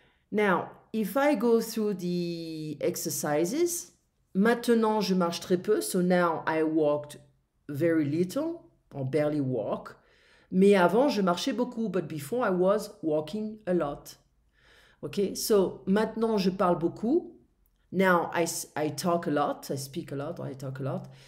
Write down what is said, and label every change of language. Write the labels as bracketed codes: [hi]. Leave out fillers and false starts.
[en] Now, if I go through the exercises, [fr] maintenant je marche très peu, [en] so now I walked very little, or barely walk. [fr] Mais avant, je marchais beaucoup, [en] but before I was walking a lot. [fr] Okay, so maintenant je parle beaucoup. [en] Now I talk a lot, I speak a lot, or I talk a lot.